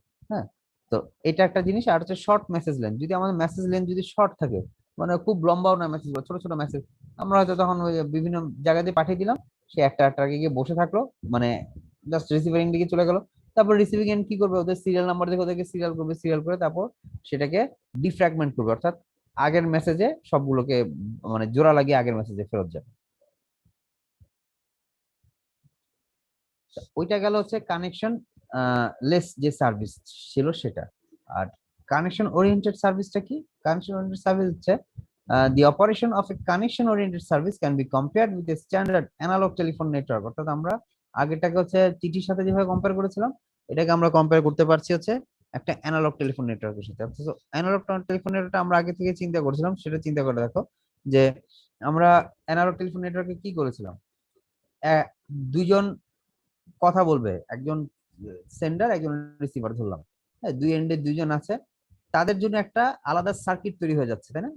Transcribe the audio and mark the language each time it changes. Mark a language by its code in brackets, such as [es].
[bn] হ্যাঁ, তো এটা একটা জিনিস। আর হচ্ছে শর্ট মেসেজ লেন্থ, যদি আমাদের মেসেজ লেন্থ যদি শর্ট থাকে, মানে খুব লম্বাও না মেসেজ, ছোট ছোট মেসেজ, আমরা হয়তো তখন ওই বিভিন্ন জায়গা দিয়ে পাঠিয়ে দিলাম, সে একটা আগে গিয়ে বসে থাকলো, মানে জাস্ট রিসিভিং দিকে চলে গেল, তারপর রিসিভিং এন্ড কি করবে, ওদের সিরিয়াল নাম্বার দেখে ওদেরকে সিরিয়াল করবে, সিরিয়াল করে তারপর সেটাকে ডিফ্র্যাগমেন্ট করবে, অর্থাৎ আগের মেসেজে সবগুলোকে মানে জোড়া লাগিয়ে আগের মেসেজে ফেরত যাবে। ওইটা গেল হচ্ছে কানেকশন লেস যে সার্ভিস ছিল সেটা। আর কানেকশন ওরিয়েন্টেড সার্ভিসটা কি? কানেকশন ওরিয়েন্টেড সার্ভিস হচ্ছে [en] the operation of a connection oriented service can be compared with a standard analog telephone network। [bn] অর্থাৎ আমরা আগেরটাকে হচ্ছে চিঠির সাথে যেভাবে কম্পেয়ার করেছিলাম, এটাকে আমরা কম্পেয়ার করতে পারছি হচ্ছে একটা অ্যানালগ টেলিফোন নেটওয়ার্কের সাথে। অথচ অ্যানালগ টেলিফোন নেটওয়ার্কটা আমরা আগে থেকে চিন্তা করছিলাম, সেটা চিন্তা করে দেখো যে আমরা অ্যানালগ টেলিফোন নেটওয়ার্কে কি করেছিলাম, দুইজন কথা বলবে, একজন সেন্ডার একজন রিসিভার ধরলাম, হ্যাঁ, দুই এন্ডে দুইজন আছে, তাদের জন্য একটা আলাদা সার্কিট তৈরি হয়ে যাচ্ছে, তাই না?